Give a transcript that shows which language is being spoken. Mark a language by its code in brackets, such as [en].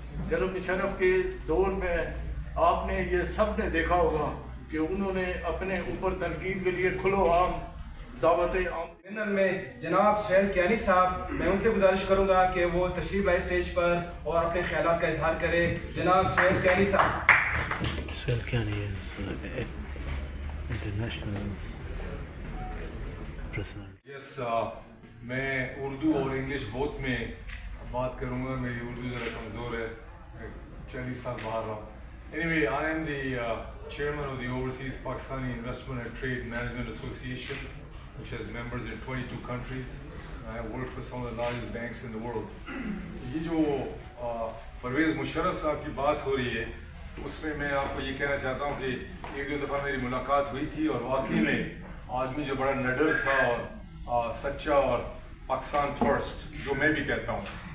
[ur] جناب مشرف کے دور میں آپ نے یہ سب نے دیکھا ہوگا کہ انہوں نے اپنے اوپر تنقید کے لیے کھلو عام دعوتیں عام میں جناب سہیل کیانی صاحب، میں ان سے گزارش کروں گا کہ وہ تشریف لائے اسٹیج پر اور اپنے خیالات کا اظہار کرے. جناب سہیل کیانی صاحب. [en] Suhail Kiani is international personality. Yes, [ur] میں اردو اور انگلش بوتھ میں بات کروں گا. میری اردو ذرا کمزور ہے، 40 سال باہر رہا ہوں. [en] Anyway, I am the chairman of the Overseas Pakistani Investment and Trade Management Association, which has members in 22 countries. I have worked for some of the largest banks in the world. [ur] یہ جو پرویز مشرف صاحب کی بات ہو رہی ہے اس میں میں آپ کو یہ کہنا چاہتا ہوں کہ ایک دو دفعہ میری ملاقات ہوئی تھی اور واقعی میں آدمی جو بڑا نڈر تھا اور سچا اور پاکستان فرسٹ جو میں بھی کہتا ہوں.